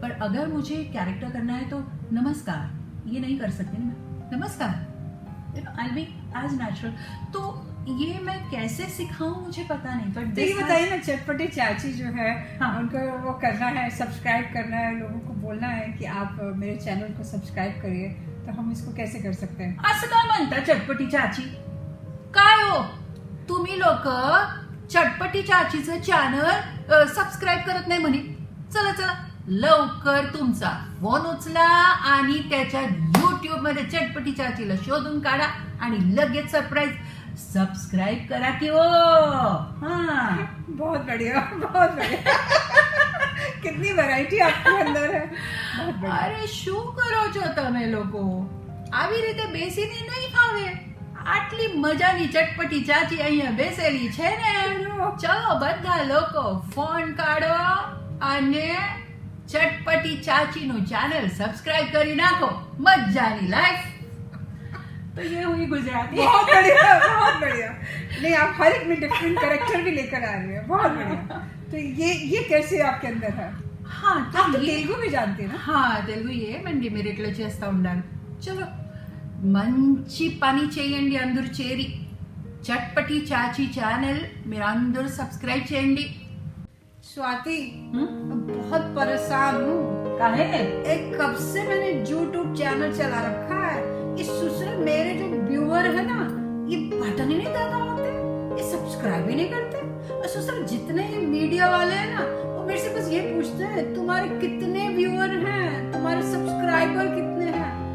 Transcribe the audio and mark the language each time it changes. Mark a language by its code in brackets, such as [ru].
[hi] पर अगर मुझे कैरेक्टर करना है तो नमस्कार ये नहीं कर सकती ना, नमस्कार [en] I be as natural. [hi] तो ये मैं कैसे सिखाऊं मुझे पता नहीं। पर तो ये बताइए ना, चटपटी चाची जो है, हाँ, उनको वो करना है, सब्सक्राइब करना है, लोगों को बोलना है कि आप मेरे चैनल को सब्सक्राइब करिए, तो हम इसको कैसे कर सकते हैं? [mr] असं काय म्हणता चटपटी चाची? काय हो तुम्ही लोक चटपटी चाचीचं चॅनल सबस्क्राईब करत नाही म्हणे? चला चला लवकर तुमचा फोन उचला आणि त्याच्या YouTube मध्ये चटपटी चाचीला शोधून काढा आणि लगेच सरप्राईज सब्सक्राइब करा कि वो। [hi] हाँ बहुत बढ़िया, बहुत बढ़िया। कितनी वैरायटी आपके अंदर है, बहुत बढ़िया। [gu] अरे शू करो છો તમે લોકો? આવી રીતે બેસીને નહીં ફાવે, આટલી મજાની ચટપટી ચાચી અહીંયા બેસેલી છે ને, ચલો બધા લોકો ફોન કાઢો અને ચટપટી ચાચીનું ચેનલ સબસ્ક્રાઇબ કરી નાખો, મજાની લાઈફ। [hi] तो ये हुई गुजराती। बहुत बढ़िया, बहुत बढ़िया। नहीं, आप हर एक में डिफरेंट कैरेक्टर भी लेकर आ रही है, बहुत बढ़िया। तो ये कैसे आपके अंदर है? हाँ तो आप तो तेलुगु भी जानती है ना? [te] हाँ తెలుగు ఏమండి మీరు ఇట్లా చేస్తూ ఉండాలి। చలో మంచి పని చేయండి అందరూ చేరి, చట్పటి చాచి ఛానల్ మీరు అందరూ సబ్స్క్రైబ్ చేయండి। [hi] स्वाति, बहुत परेशान हूँ। काहे? एक कब से मैंने YouTube चैनल चला रखा है, इस ससुर मेरे जो व्यूअर है ना, ये बटन ही नहीं दबा होते, ये सब्सक्राइब ही नहीं करते। और ससुर जितने ये मीडिया वाले हैं ना, वो मेरे से बस ये पूछते हैं तुम्हारे कितने व्यूअर हैं, तुम्हारे सब्सक्राइबर कितने हैं।